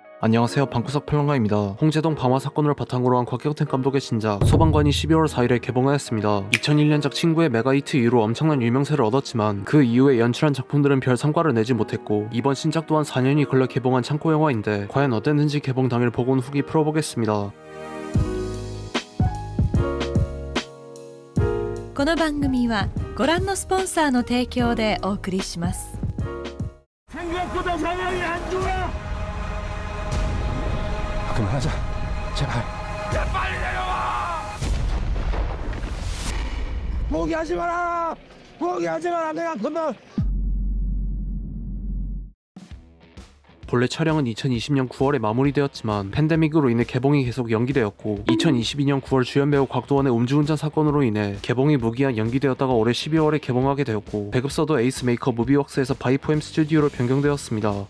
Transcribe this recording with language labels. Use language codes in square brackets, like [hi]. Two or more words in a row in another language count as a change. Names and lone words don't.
[ko] 안녕하세요, 방구석 평론가입니다. 홍제동 방화 사건을 바탕으로 한 곽경택 감독의 신작 소방관이 12월 4일에 개봉하였습니다. 2001년작 친구의 메가히트 이후로 엄청난 유명세를 얻었지만 그 이후에 연출한 작품들은 별 성과를 내지 못했고 이번 신작 또한 4년이 걸려 개봉한 창고 영화인데 과연 어땠는지 개봉 당일 보고 온 후기 풀어보겠습니다. [ja] この番組はご覧のスポンサーの提供でお送りします。 [ko] 생각보다 상황이 안 좋아. 그만하자, 제발. 야, 빨리 내려와. 포기하지 마라. 포기하지 마라. 내가 건너. 본래 촬영은 2020년 9월에 마무리되었지만 팬데믹으로 인해 개봉이 계속 연기되었고 2022년 9월 주연 배우 곽도원의 음주운전 사건으로 인해 개봉이 무기한 연기되었다가 올해 12월에 개봉하게 되었고 배급사도 에이스 메이커 무비웍스에서 바이포엠 스튜디오로 변경되었습니다.